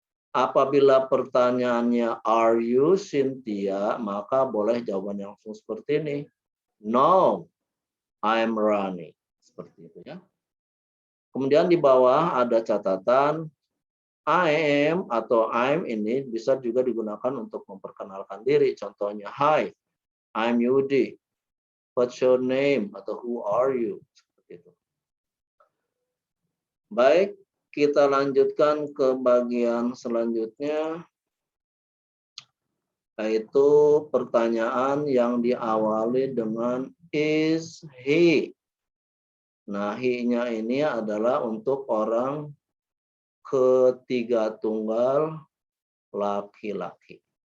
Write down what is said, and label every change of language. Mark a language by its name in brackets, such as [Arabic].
[Indonesian] Apabila pertanyaannya [English] are you Cynthia, [Indonesian] maka boleh jawaban yang langsung seperti ini. [English] No, I'm Rani. [Indonesian] Seperti itu ya. Kemudian di bawah ada catatan I am atau I'm ini bisa juga digunakan untuk memperkenalkan diri. Contohnya, [English] hi, I'm Yudi. What's your name? Atau who are you? [Indonesian] Seperti itu. [English] Baik, [Indonesian] kita lanjutkan ke bagian selanjutnya, yaitu pertanyaan yang diawali dengan [English] is he. [Indonesian] Nah, he-nya ini adalah untuk orang ketiga tunggal laki-laki.